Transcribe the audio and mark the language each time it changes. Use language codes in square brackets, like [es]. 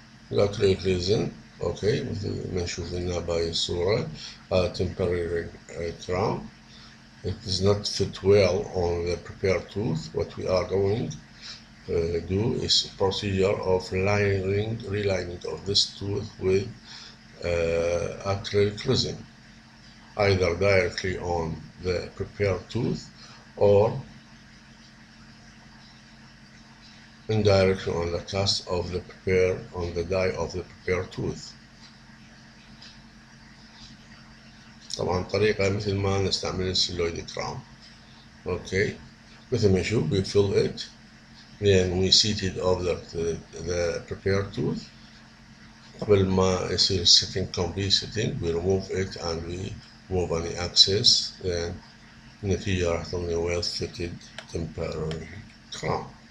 [en] Acrylic resin, okay, [ar] مثل ما نشوف لنا باي الصورة [en] temporary crown. It does not fit well on the prepared tooth. What we are going to do is a procedure of relining of this tooth with acrylic resin, either directly on the prepared tooth or indirectly on the cast of the prepared on the die of the prepared tooth. [ar] طبعا طريقة مثل ما نستعمل السيلويد كراون. [en] Okay, [ar] مثل ما نشوف [en] we fill it, then we seat it over the prepared tooth. [ar] قبل ما يصير [en] sitting complete sitting we remove it and we remove any excess, then [ar] النتيجة راح تعطينا [en] well fitted temporary crown.